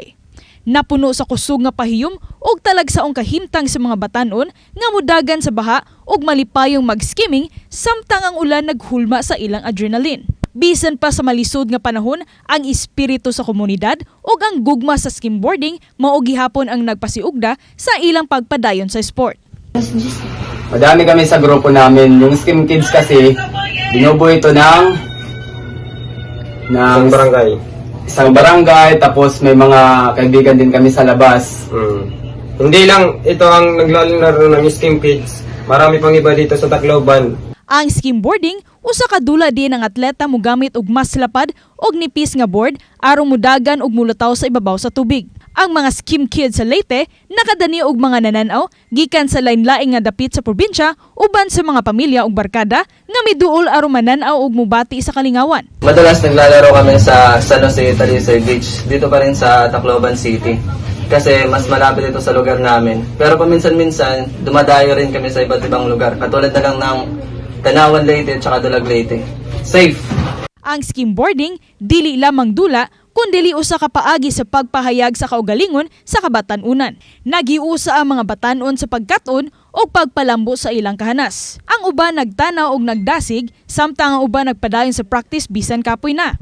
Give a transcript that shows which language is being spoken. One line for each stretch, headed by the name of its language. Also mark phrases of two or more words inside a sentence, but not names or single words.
Cebuano: Napuno sa kusog nga pahiyom ug talagsaong kahimtang sa mga batanon nga mudagan sa baha ug malipayong mag-skimming samtang ang ulan naghulma sa ilang adrenaline. Bisan pa sa malisod nga panahon, ang espiritu sa komunidad ug ang gugma sa skimboarding mao gihapon ang nagpasiugda sa ilang pagpadayon sa sport.
Filipino: Madami kami sa grupo namin. Yung Skim Kids kasi, binubuo ito ng isang barangay, tapos may mga kaibigan din kami sa labas. Hindi lang ito ang naglalaro ng Skim Kids. Marami pang iba dito sa Tacloban.
Cebuano: Ang skimboarding, usa ka dula din ang atleta mogamit og mas lapad og nipis nga board aron mudagan og mulutaw sa ibabaw sa tubig. Ang mga skim kids sa Leyte nakadani og mga nananaw gikan sa lain-laing nga dapit sa probinsya uban sa mga pamilya ug barkada nga miduol aron mananaw og mubati sa kalingawan.
Filipino: Madalas naglalaro kami sa San Jose Talisay Beach, dito pa rin sa Tacloban City. Kasi mas malapit ito sa lugar namin. Pero paminsan-minsan, dumadayo rin kami sa iba't ibang lugar. Katulad na lang ng Tanawan Leyte at Dulag Leyte. Safe!
Cebuano: Ang skimboarding, dili lamang dula, kundi usa ka paagi sa pagpahayag sa kaugalingon sa kabatan-unan. Nagiusa ang mga batanon sa pagkaton o pagpalambo sa ilang kahanas. Ang uban nagtanaw og nagdasig, samtang ang uban nagpadayon sa practice bisan kapoy na.